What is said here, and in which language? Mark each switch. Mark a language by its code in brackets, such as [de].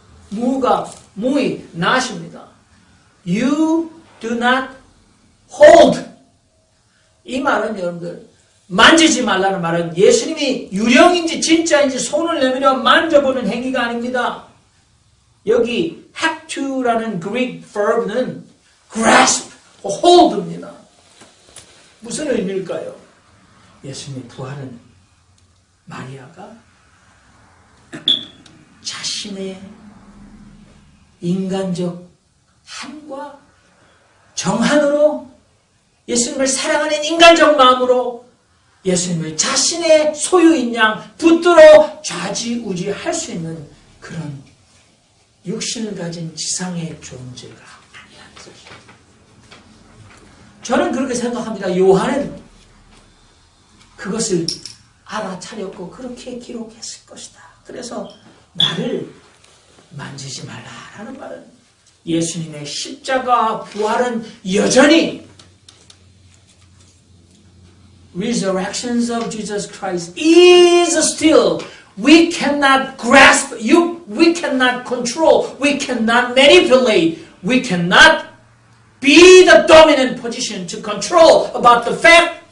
[ko] mu가 무이, not입니다. [en] You do not hold. [ko] 이 말은 여러분들 만지지 말라는 말은 예수님이 유령인지 진짜인지 손을 내밀어 만져보는 행위가 아닙니다. 여기 [en] have to [ko] 라는 [en] Greek verb [ko] 는 [en] grasp, hold [ko] 입니다. 무슨 의미일까요? 예수님의 부활은 마리아가 자신의 인간적 한과 정한으로 예수님을 사랑하는 인간적 마음으로 예수님을 자신의 소유인 양 붙들어 좌지우지할 수 있는 그런 육신을 가진 지상의 존재가 아니라는 것입니다. 저는 그렇게 생각합니다. 요한은 그것을 알아차렸고 그렇게 기록했을 것이다. 그래서 나를 만지지 말라라는 말은 예수님의 십자가 부활은 여전히 [en] resurrections of Jesus Christ is still, we cannot grasp, we cannot control, we cannot manipulate, we cannot be the dominant position to control about the fact